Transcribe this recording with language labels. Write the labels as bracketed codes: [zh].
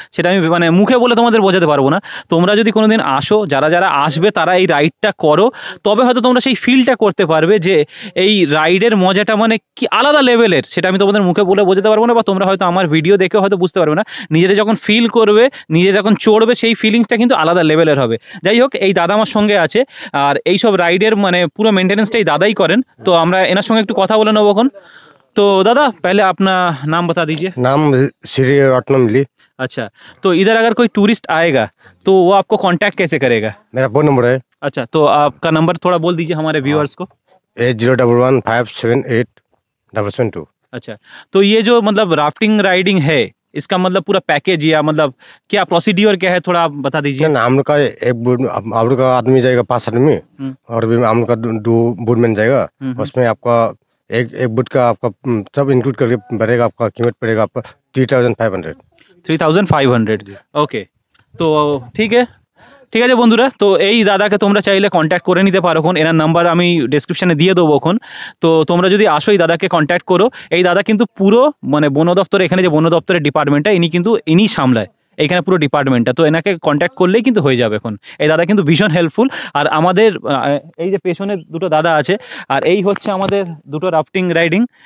[bn] সেটা আমি মানে মুখে বলে তোমাদের বোঝাতে পারবো না। তোমরা যদি কোনো দিন আসো, যারা যারা আসবে তারা এই রাইডটা করো, তবে হয়তো তোমরা সেই ফিলটা করতে পারবে যে এই রাইডের মজাটা মানে কি আলাদা লেভেলের। সেটা আমি তোমাদের মুখে বলে বোঝাতে পারবো না, বা তোমরা হয়তো আমার ভিডিও দেখে হয়তো বুঝতে পারবে না। নিজেরা যখন ফিল করবে, নিজে যখন চড়বে, সেই ফিলিংসটা কিন্তু আলাদা লেভেলের হবে। যাই হোক, এই দাদা আমার সঙ্গে আছে, আর এই সব রাইডের মানে পুরো মেंटेनेंसটাই দাদাই করেন। তো আমরা এনার সঙ্গে একটু কথা বলে নেবো এখন। [hi] तो दादा पहले अपना नाम बता दीजिए। नाम श्री रत्नम मिली। अच्छा, तो इधर अगर कोई टूरिस्ट आएगा तो वो आपको कांटेक्ट कैसे करेगा? मेरा फोन नंबर है। अच्छा, तो आपका नंबर थोड़ा बोल दीजिए हमारे व्यूअर्स को। 8011578772। अच्छा, तो ये जो मतलब राफ्टिंग राइडिंग है, इसका मतलब पूरा पैकेज या मतलब क्या प्रोसीड्योर क्या है, थोड़ा आप बता दीजिए। ना हम लोग का एक बोट, हम लोग का आदमी जाएगा 5 आदमी, और भी हम लोग का 2 बोटमैन जाएगा। उसमें आपका एक बोट का आपका सब इंक्लूड करके बढ़ेगा, आपका कीमत पड़ेगा आपका 3500। 3500। ओके, तो ठीक है [bn] বন্ধুরা। তো এই দাদাকে তোমরা চাইলে কন্ট্যাক্ট করে নিতে পারো। এখন এনার নাম্বার আমি ডেসক্রিপশানে দিয়ে দেবো এখন। তো তোমরা যদি আসো, এই দাদাকে কন্ট্যাক্ট করো। এই দাদা কিন্তু পুরো মানে বন দপ্তরে, এখানে যে বন দপ্তরের ডিপার্টমেন্টটা ইনি সামলায় এইখানে পুরো ডিপার্টমেন্টটা। তো এনাকে কন্ট্যাক্ট করলেই কিন্তু হয়ে যাবে এখন। এই দাদা কিন্তু ভীষণ হেল্পফুল। আর আমাদের এই যে পেছনে 2টো দাদা আছে, আর এই হচ্ছে আমাদের 2টো রাফটিং রাইডিং।